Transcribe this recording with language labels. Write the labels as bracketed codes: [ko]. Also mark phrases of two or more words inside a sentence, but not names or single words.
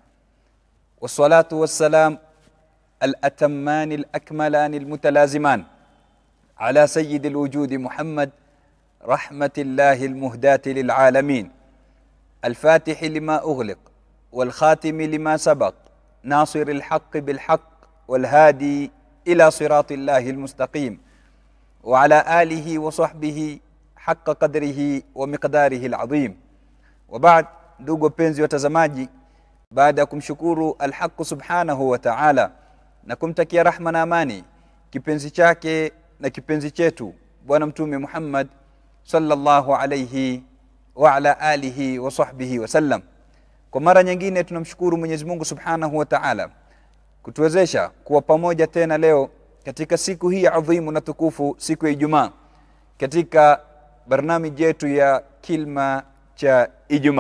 [ar] والصلاة والسلام الأتمان الأكملان المتلازمان على سيد الوجود محمد، رحمة الله المهداة للعالمين، الفاتح لما أغلق والخاتم لما سبق، ناصر الحق بالحق والهادي إلى صراط الله المستقيم، وعلى آله وصحبه حق قدره ومقداره العظيم. وبعد، [sw] ndugu wapenzi watazamaji, baada ya kumshukuru al-Haq [ar] سبحانه وتعالى [sw] na kumtakia rahma na amani kipenzi chake na kipenzi chetu bwana mtume Muhammad [ar] صلى الله عليه وعلى آله وصحبه وسلم, [sw] kwa mara nyingine tunamshukuru Mwenyezi Mungu [ar] سبحانه وتعالى [sw] kutuwezesha kuwa pamoja tena leo katika siku hii adhimu na tukufu, siku ya Ijumaa, katika barnamiji yetu ya kilma cha Ijumaa.